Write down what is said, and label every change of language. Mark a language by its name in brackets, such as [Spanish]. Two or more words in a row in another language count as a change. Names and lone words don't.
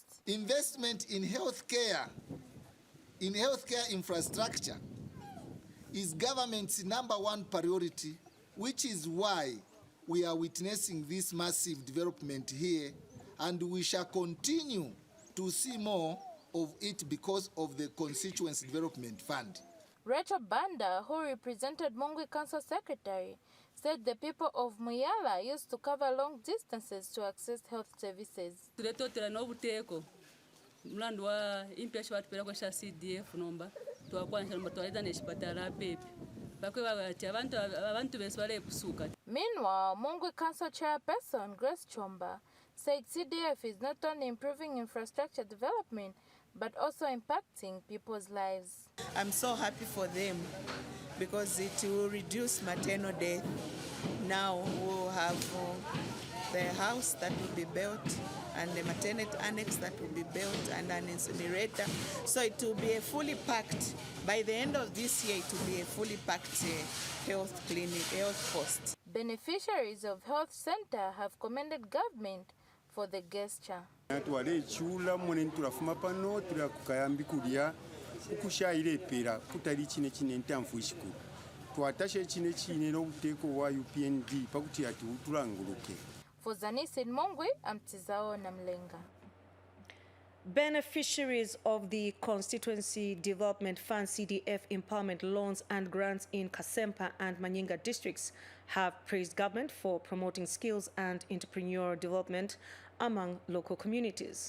[English] Investment in healthcare infrastructure is government's #1 priority, which is why we are witnessing this massive development here, and we shall continue to see more of it because of the Constituency Development Fund. Rachel Banda, who represented Mungwi Council Secretary, said the people of Muyala used to cover long distances to access health services. [Bemba] Mlandu impesha watu pela kwa CDF nomba tuwakwanisha nomba tuwaleta neshipatala pepe bakwe abantu beswale kusuka. [English] Meanwhile, Mungwi Council Chairperson Grace Chomba said CDF is not only improving infrastructure development but also impacting people's lives. I'm so happy for them because it will reduce maternal death. Now we'll have the house that will be built and the maternity annex that will be built and an incinerator. So it will be a fully packed, by the end of this year, it will be a fully packed health clinic, health post. Beneficiaries of health center have commended government for the gesture. [Bemba] Natwale chula mweneni tulafuma pano tula kukayambi kulia ukushaire pera kutali chine ntamfu ishikuru. Twatashe chine no uteko wa UPND pakuti ati utulanguluke. [English] For Zanis in Mongwe, Amtizao Namlenga. Beneficiaries of the Constituency Development Fund CDF empowerment loans and grants in Kasempa and Manyinga districts have praised government for promoting skills and entrepreneurial development among local communities.